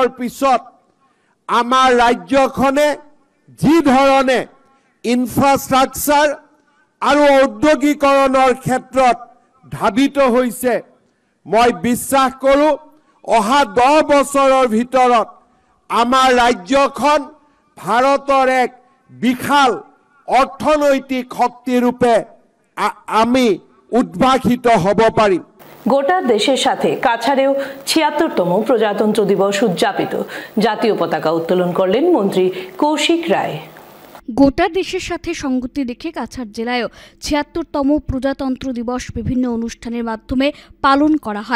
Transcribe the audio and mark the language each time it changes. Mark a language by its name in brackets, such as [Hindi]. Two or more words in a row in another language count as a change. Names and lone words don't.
[Assamese] পিছত আমাৰ ৰাজ্যখনে যি ধৰণে ইনফ্ৰাষ্ট্ৰাকচাৰ আৰু ঔদ্যোগিকৰণৰ ক্ষেত্ৰত ধাবিত হৈছে, মই বিশ্বাস কৰোঁ অহা 10 বছৰৰ ভিতৰত আমাৰ ৰাজ্যখন ভাৰতৰ এক বিশাল অৰ্থনৈতিক শক্তিৰূপে আমি উদ্ভাসিত হ'ব পাৰিম। [Bangla] গোটা দেশের সাথে কাছাড়েও ৭৬তম প্রজাতন্ত্র দিবস উদযাপিত। জাতীয় পতাকা উত্তোলন করলেন মন্ত্রী কৌশিক রায়। গোটা দেশের সাথে সঙ্গতি রেখে কাছাড় জেলায়ও ৭৬তম প্রজাতন্ত্র দিবস বিভিন্ন অনুষ্ঠানের মাধ্যমে পালন করা হয়।